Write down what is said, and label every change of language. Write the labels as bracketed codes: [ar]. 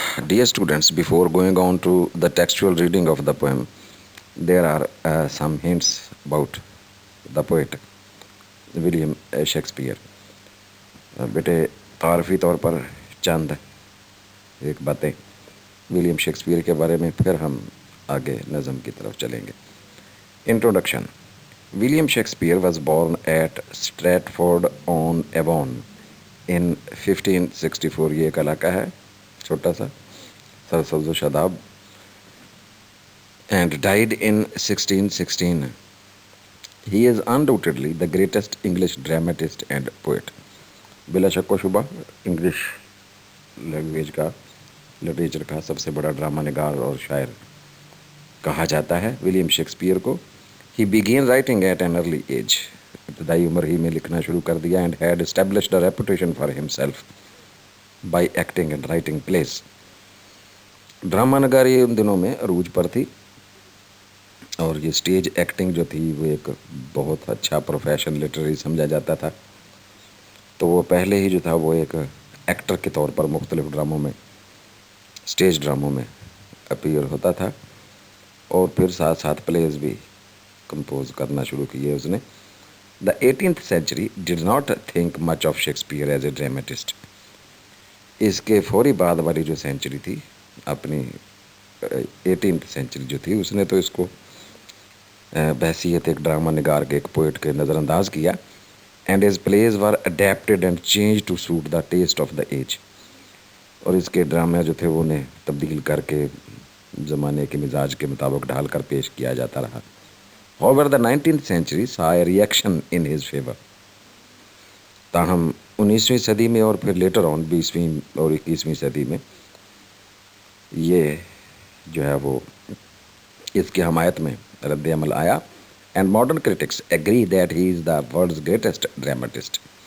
[en] Dear students, before going on to the textual reading of the poem, there are some hints about the poet William Shakespeare. [ur] بیٹے تعارفی طور پر چند ایک باتیں William Shakespeare کے بارے میں، پھر ہم آگے نظم کی طرف چلیں گے. Introduction. [en] William Shakespeare was born at Stratford on Avon in 1564. [ur] یہ ایک علاقہ ہے چھوٹا سا سرسبز و شاداب. [en] And died in 1616. He is undoubtedly the greatest English dramatist and poet. [ur] بلا شک و شبہ انگلش لینگویج کا، لٹریچر کا سب سے بڑا ڈرامہ نگار اور شاعر کہا جاتا ہے ولیم شیکسپیئر کو. [en] He began writing at an early age. [ur] ابتدائی عمر ہی میں لکھنا شروع کر دیا. [en] And had established a reputation for himself by acting and writing plays. [ur] Drama نگاری ان دنوں میں عروج پر تھی، اور یہ اسٹیج ایکٹنگ جو تھی وہ ایک بہت اچھا پروفیشن لٹریری سمجھا جاتا تھا. تو وہ پہلے ہی جو تھا وہ ایک ایکٹر کے طور پر مختلف ڈراموں میں، اسٹیج ڈراموں میں اپیئر ہوتا تھا، اور پھر ساتھ ساتھ پلیز بھی کمپوز کرنا شروع کیے اس نے. [en] The 18th century did not think much of Shakespeare as a dramatist. [ur] اس کے فوری بعد والی جو سینچری تھی، اپنی 18th سینچری جو تھی، اس نے تو اس کو بحیثیت ایک ڈرامہ نگار کے، ایک پوئٹ کے نظر انداز کیا. [en] And his plays were adapted and changed to suit the taste of the age. [ur] اور اس کے ڈرامے جو تھے وہ انہیں تبدیل کر کے زمانے کے مزاج کے مطابق ڈھال کر پیش کیا جاتا رہا. [en] However, the 19th century saw a reaction in his favor. [ur] تاہم 19ویں صدی میں اور پھر لیٹر آن 20ویں اور 21ویں صدی میں یہ جو ہے وہ اس کی حمایت میں رد عمل آیا. [en] And modern critics agree that he is the world's greatest dramatist.